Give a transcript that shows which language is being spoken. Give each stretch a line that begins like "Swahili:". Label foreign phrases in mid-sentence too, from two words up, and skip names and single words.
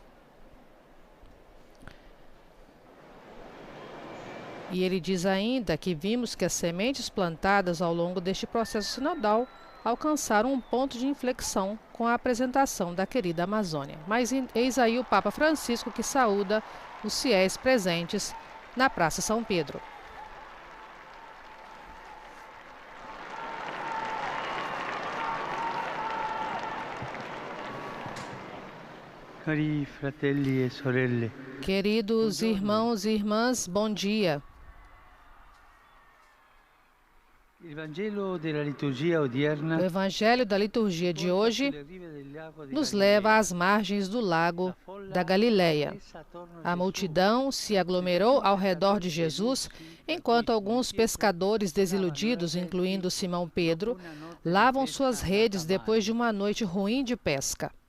Portuguese: E ele diz ainda que vimos que as sementes plantadas ao longo deste processo sinodal alcançaram um ponto de inflexão com a apresentação da Querida Amazônia. Mas eis aí o Papa Francisco, que saúda os fiéis presentes na Praça São Pedro.
Italian: Cari fratelli e sorelle.
Portuguese: Queridos irmãos e irmãs, bom dia. O Evangelho da liturgia de hoje nos leva às margens do lago da Galileia. A multidão se aglomerou ao redor de Jesus, enquanto alguns pescadores desiludidos, incluindo Simão Pedro, lavam suas redes depois de uma noite ruim de pesca.